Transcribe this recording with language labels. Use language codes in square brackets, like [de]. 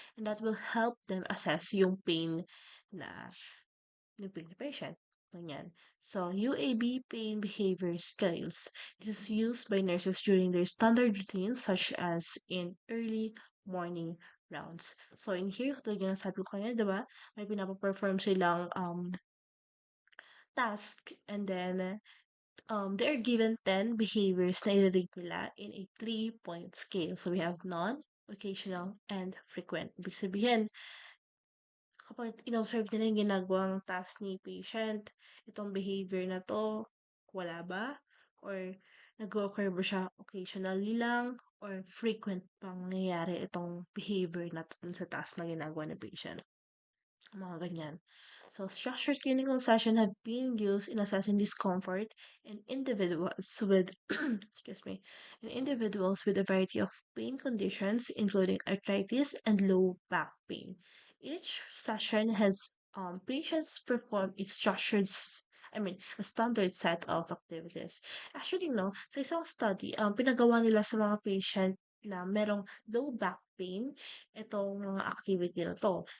[en] And that will help them assess yung pain na ng patient. [tl] Ganyan. [en] So, UAB pain behavior scales is used by nurses during their standard routines such as in early morning rounds. [tl] So, in here, tulad nga ng sabi ko kanina, di ba? May pinapaperform silang task [en] and then they are given 10 behaviors na i-rate nila in a 3-point scale. So, we have none, occasional, and frequent. [tl] Ibig sabihin, kapag in-observe nila yung ginagawang task ni patient, itong behavior na 'to, wala ba? Or nag-o-occur ba siya occasionally lang or frequent pang nangyayari itong behavior na 'to dun sa task na ginagawa ng patient? Mga ganyan. [en] So, structured clinical session have been used in assessing discomfort in individuals with, excuse me, in individuals with a variety of pain conditions, including arthritis and low back pain. Each session has patients perform its a standard set of activities. Actually, no, [tl] sa isang study, pinagawa nila sa mga patient na merong low back pain, itong mga activity na to.